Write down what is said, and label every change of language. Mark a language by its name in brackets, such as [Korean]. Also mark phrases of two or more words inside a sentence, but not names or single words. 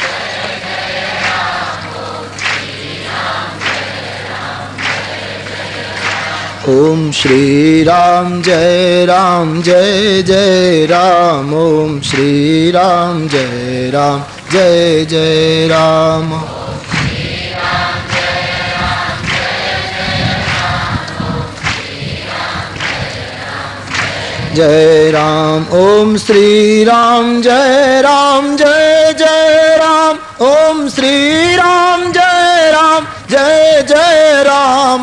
[Hindi] ओम श्री राम जय राम जय जय राम. ओम श्री राम जय राम जय जय राम. जय राम. ओम श्री राम जय राम जय जय राम. ओम श्री राम जय राम जय जय राम.